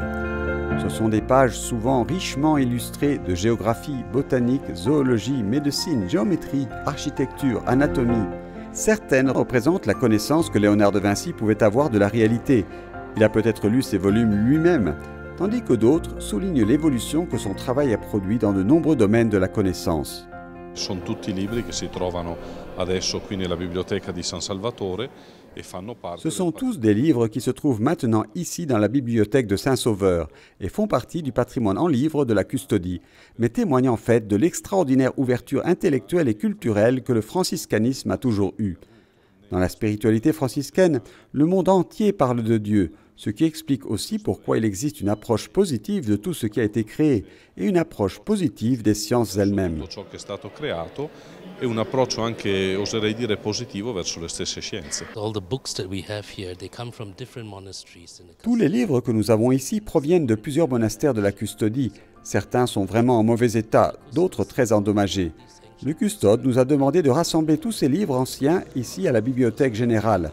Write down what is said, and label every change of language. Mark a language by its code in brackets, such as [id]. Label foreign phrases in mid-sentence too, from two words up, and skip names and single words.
[fr] Ce sont des pages souvent richement illustrées de géographie, botanique, zoologie, médecine, géométrie, architecture, anatomie. Certaines représentent la connaissance que Léonard de Vinci pouvait avoir de la réalité. Il a peut-être lu ces volumes lui-même, tandis que d'autres soulignent l'évolution que son travail a produit dans de nombreux domaines de la connaissance. [it] Sono tutti libri che si trovano adesso qui nella biblioteca di San Salvatore e fanno parte. [fr] Ce sont tous des livres qui se trouvent maintenant ici dans la bibliothèque de Saint-Sauveur et font partie du patrimoine en livres de la Custodie, mais témoignent en fait de l'extraordinaire ouverture intellectuelle et culturelle que le franciscanisme a toujours eue. Dans la spiritualité franciscaine, le monde entier parle de Dieu, ce qui explique aussi pourquoi il existe une approche positive de tout ce qui a été créé et une approche positive des sciences elles-mêmes. [it] Tutto ciò che è stato creato e un approccio anche, oserei dire, positivo verso le stesse scienze. [fr] Tous les livres que nous avons ici proviennent de plusieurs monastères de la Custodie. Certains sont vraiment en mauvais état, d'autres très endommagés. Le custode nous a demandé de rassembler tous ces livres anciens ici à la Bibliothèque générale.